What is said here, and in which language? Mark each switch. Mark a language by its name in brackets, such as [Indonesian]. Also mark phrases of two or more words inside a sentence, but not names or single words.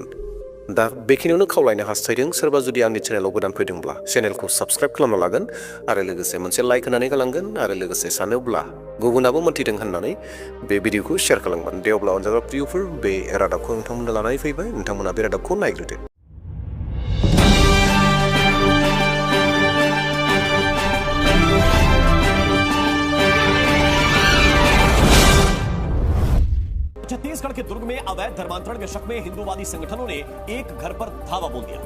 [Bodo] दा बेखिनियावनो खावलायनो हास्थायदों, सोरबा जुदि आंनि चेनेलाव गोदान फैदोंब्ला चेनेलखौ साबस्क्राइब खालामना लागोन आरो लोगोसे मोनसे लाइक होनानै गालांगोन, आरो लोगोसे सानोब्ला गुबुनाबो मोनथिदों होननानै बे भिडिअखौ शेयार खालामगोन। दे अब्ला अनजाग्रा प्रियफोर, बे रादाबखौ नोंथांमोननो लानानै फैबाय, नोंथांमोना बे रादाबखौ नायग्रोदो। [Hindi] छत्तीसगढ़ के दुर्ग में अवैध धर्मांतरण के शक में हिंदूवादी संगठनों ने एक घर पर धावा बोल दिया।